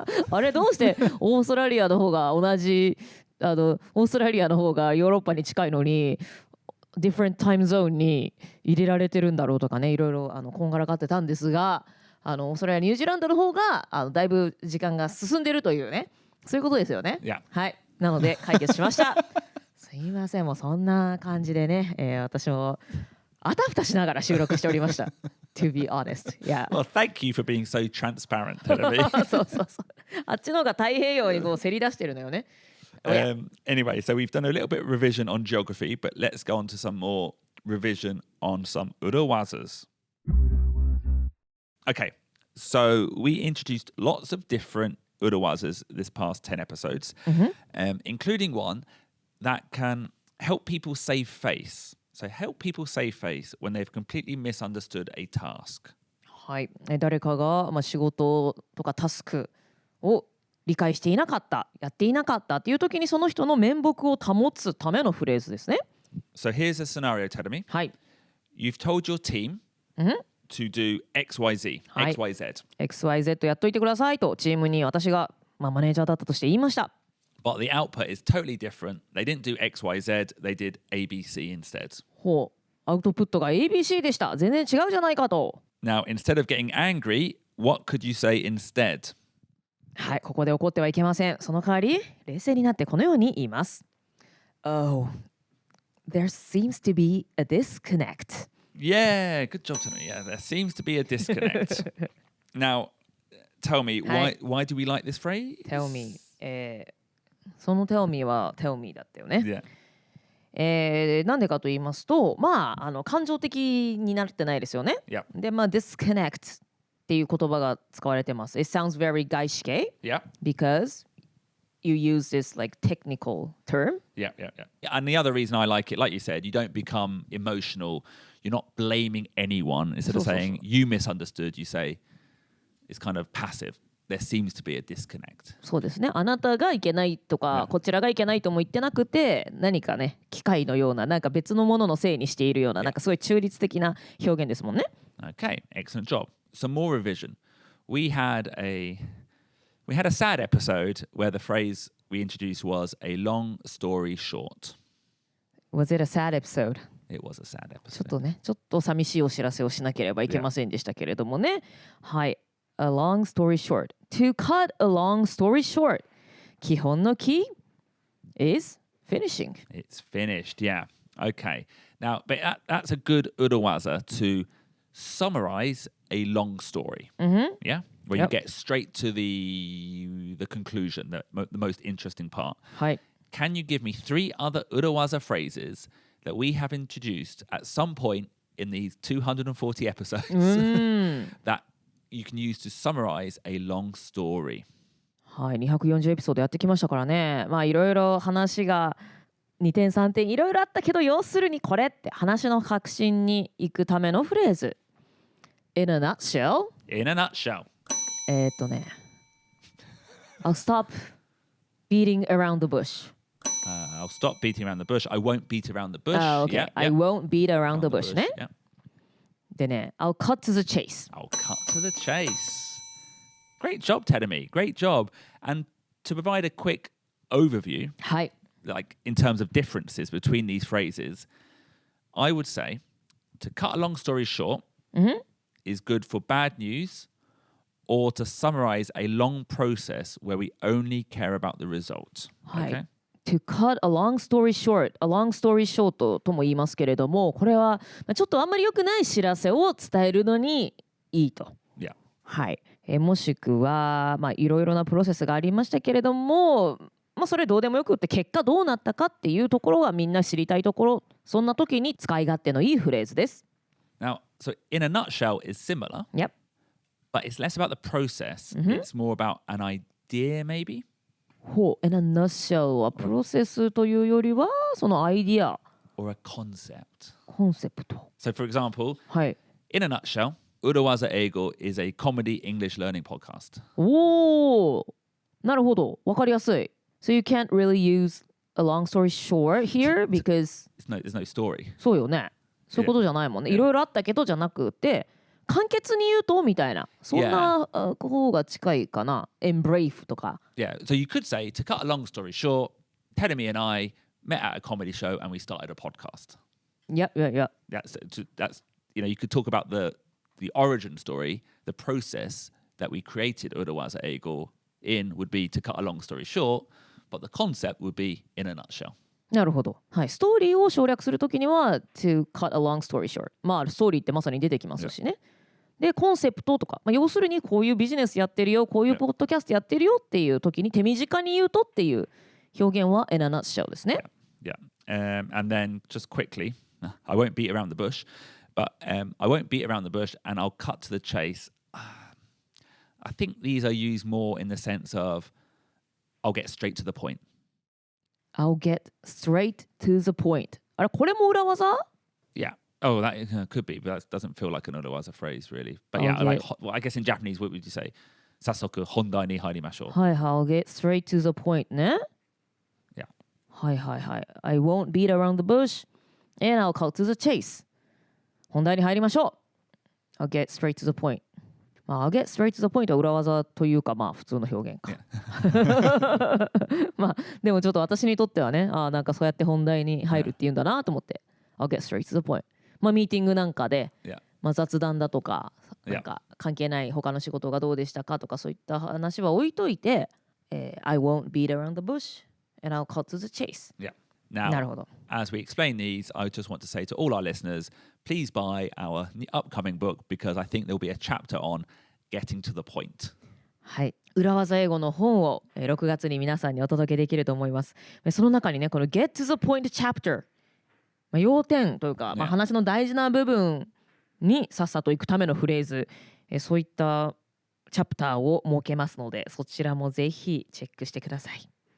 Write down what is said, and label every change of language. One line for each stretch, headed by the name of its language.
Japanese: あれどうしてオーストラリアの方が同じオーストラリアの方がヨーロッパに近いのに
English: different time zone
Japanese: に入れられてるんだろうとかね、いろいろこんがらがってたんですが、オーストラリアニュージーランドの方がだいぶ時間が進んでるというね、そういうことですよね。
English: Yeah.
Japanese: はい、なので解決しました。すいません、もうそんな感じでね、私もあたふたしながら収録しておりました。
English: To be honest, yeah. Well, thank you for being so transparent, Tedamy.
Japanese: そうそうそう。あっちの方が太平洋にこうせり出してるのよね。
English: Anyway, so we've done a little bit of revision on geography, but let's go on to some more revision on some urawazas. Okay, so we introduced lots of different urawazas this past 10 episodes, including one that can help people save face. So help people save face when they've completely misunderstood a task.
Japanese: はい、誰かが、仕事とかタスクを理解していなかった、やっていなかったっていう時にその人の面目を保つためのフレーズですね。
English: So here's a scenario, Tedamy.
Japanese: はい。
English: You've told your team to do XYZ,
Japanese: はい、
English: XYZ.
Japanese: XYZ やっといてくださいとチームに私が、マネージャーだったとして言いました。
English: But the output is totally different. They didn't do XYZ, they did ABC instead.
Japanese: ほう、アウトプットが ABC でした。全然違うじゃないかと。
English: Now, instead of getting angry, what could you say instead?
Japanese: はい、ここで怒ってはいけません。その代わり、冷静になってこのように言います。
English: Oh, there seems to be a disconnect. Yeah, good job, Tony. Yeah, there seems to be a disconnect. Now, tell me, why do we like this phrase? Tell me.
Japanese: その tell me は tell me だったよね。
English: Yeah.
Japanese: なんでかと言いますと、感情的になってないですよね。
English: Yep.
Japanese: で、disconnect っていう言葉が使われてます。
English: It sounds very
Japanese: 外資系
English: Yeah. because you use this like technical term. Yeah. And the other reason I like it, like you said, you don't become emotional. You're not blaming anyone. Instead of saying you misunderstood, you say it's kind of passive.There seems to be a disconnect.
Japanese: そうですね。あなたがいけないとか、こちらがいけないとも言ってなくて、何かね、機械のような、なんか別のもののせいにしているような、なんかすごい中立的な表現ですもんね。
English: Okay, excellent job. Some more revision. We had a sad episode where the phrase we introduced was a long story short. Was it a sad episode? It was a sad
Japanese: ちょっ
English: episode.
Japanese: とね、ちょっと寂しいお知らせをしなければいけませんでしたけれどもね。
English: はい。A long story short. To cut a long story short.
Japanese: 基本の
English: key is finishing. It's finished, yeah. Okay. Now, but that's a good urawaza to summarize a long story. Yeah? Where you get straight to the conclusion, the most interesting part.
Japanese: はい。
English: Can you give me 3 other urawaza phrases that we have introduced at some point in these 240 episodes that you can use to summarize a long story?
Japanese: はい、240エピソードやってきましたからね。いろいろ話が2点3点いろいろあったけど、要するにこれって話の核心に行くためのフレーズ。
English: In a nutshell. In a nutshell. I'll stop beating around the bush. I'll stop beating around the bush. I won't beat around the bush. Okay. I won't beat around the bush ね。 Yeah. でね、I'll cut to the chase. I'll cut to the chase. Great job, Tedamy. Great job. And to provide a quick overview,
Japanese: はい。
English: like in terms of differences between these phrases, I would say to cut a long story short is good for bad news or to summarize a long process where we only care about the result.
Japanese: はい。
English: Okay?
Japanese: To cut a long story short, a long story short とも言いますけれども、これはちょっとあんまり良くない知らせを伝えるのにいいと。
English: Yeah.
Japanese: はい。もしくは、いろいろなプロセスがありましたけれども、それどうでもよくって結果どうなったかっていうところがみんな知りたいところ、そんな時に使い勝手のいいフレーズです。
English: Now, so in a nutshell is similar, Yep. but it's less about the process. It's more about an idea, maybe.
Japanese: ほう、in a nutshell はプロセスというよりはそのアイディア、
English: or a concept.
Japanese: コンセプト。
English: So, for example,
Japanese: はい。
English: in a nutshell, Urawaza Eigo is a comedy English learning podcast.
Japanese: おお、なるほど、わかりやすい。
English: So you can't really use a long story short here because there's no story.
Japanese: そうよね。そういうことじゃないもんね。いろいろあったけどじゃなくて簡潔に言うとみたいなそんな方が近いかな。 Embrace とか。
English: Yeah, so you could say, to cut a long story short, Tedamy and I met at a comedy show and we started a podcast. Yeah. That's you could talk about the origin story, the process that we created 裏技英語 in would be to cut a long story short, but the concept would be in a nutshell.
Japanese: なるほど。はい。ストーリーを省略するときには to cut a long story short。まあストーリーってまさに出てきますしね。でコンセプトとか、要するにこういうビジネスやってるよ、こういうポッドキャストやってるよっていう時に手短に言うとっていう表現は in a nutshell ですね。
English: Yeah. And then just quickly, I won't beat around the bush, but I won't beat around the bush and I'll cut to the chase. I think these are used more in the sense of I'll get straight to the point. I'll get straight to the point.
Japanese: あれこれも裏技
English: Yeah. Oh, that could be, but that doesn't feel like an 裏技 phrase, really. But yeah, I guess in Japanese, what would you say?
Japanese: 早速本題に入りましょう。
English: はい、I'll get straight to the point ね。 Yeah.
Japanese: はい。
English: I won't beat around the bush and I'll cut to the chase.
Japanese: 本題に入りましょう。
English: I'll get straight to the point.
Japanese: I'll get straight to the point は裏技というか、普通の表現か。でもちょっと私にとってはね、なんかそうやって本題に入るっていうんだなと思って。
English: I'll get straight to the point.
Japanese: ミーティングなんかで、雑談だとか、なんか関係ない他の仕事がどうでしたかとかそういった話は置いといて、
English: I won't beat around the bush and I'll cut to the chase. Yeah. Now,
Japanese: なるほど。
English: as we explain these, I just want to say to all our listeners, please buy our upcoming book because I think there'll be a chapter on getting to the point.
Japanese: はい。裏技英語の本を6月に皆さんにお届けできると思います。その中にね、この Get to the point chapter、要点というか、話の大事な部分にさっさと行くためのフレーズ、そういったチャプターを設けますので、そちらもぜひチェックしてください。